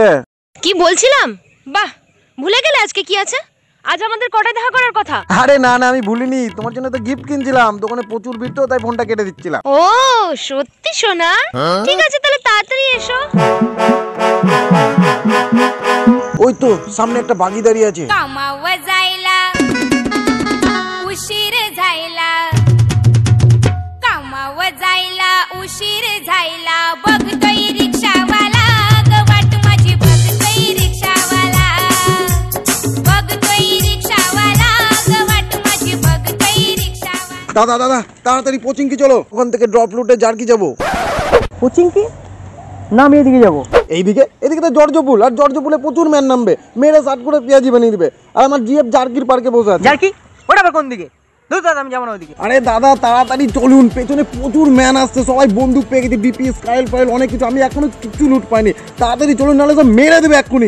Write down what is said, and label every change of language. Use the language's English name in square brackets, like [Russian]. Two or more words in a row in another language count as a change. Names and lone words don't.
[Bangla] কি বলছিলাম? বাহ, ভুলে গেলে আজকে কি আছে? আজ আমাদের কটায় দেখা করার কথা? আরে না না, আমি ভুলিনি, তোমার জন্য তো গিফট কিনছিলাম, দোকানে প্রচুর ভিড় তো, তাই ফোনটা কেটে দিচ্ছিলাম। ও সত্যি সোনা, ঠিক আছে তাহলে তাড়াতাড়ি এসো। ওই তো সামনে একটা বাগি দাঁড়িয়ে আছে। [Marathi] कामावर जायला उशीर झायला, कामावर जायला उशीर झायला, बघतोय रिक्षावाला ग वाट माझी, बघतोय रिक्षावाला, बघतोय रिक्षावाला ग वाट माझी, बघतोय रिक्षावाला। [Bangla] দাদা দাদা, তাড়াতাড়ি কোচিং কি চলো, ওখান থেকে ড্রপ লুটে জার্কি যাবো। কোচিং কি? না আমি এদিকে যাবো। এইদিকে? এদিকে তো জর্জপুল, আর জর্জপুলে প্রচুর ম্যান নামবে, মেরে সাট করে পেঁয়াজি বানিয়ে দিবে, আর আমার জিএফ জার্কির পার্কে বসে আছে। জার্কি? ওটা আবার কোন দিকে? দূর দাদা, আমি যাবো না ওদিকে। আরে দাদা তাড়াতাড়ি চলুন, পেছনে প্রচুর ম্যান আসছে, সবাই বন্দুক পেয়ে গেছে, বিপিএস স্কাইল ফাইল অনেক কিছু, আমি এখনো কিছু লুট পাইনি, তাড়াতাড়ি চলুন নাহলে সব মেরে দেবে এক্ষুনি।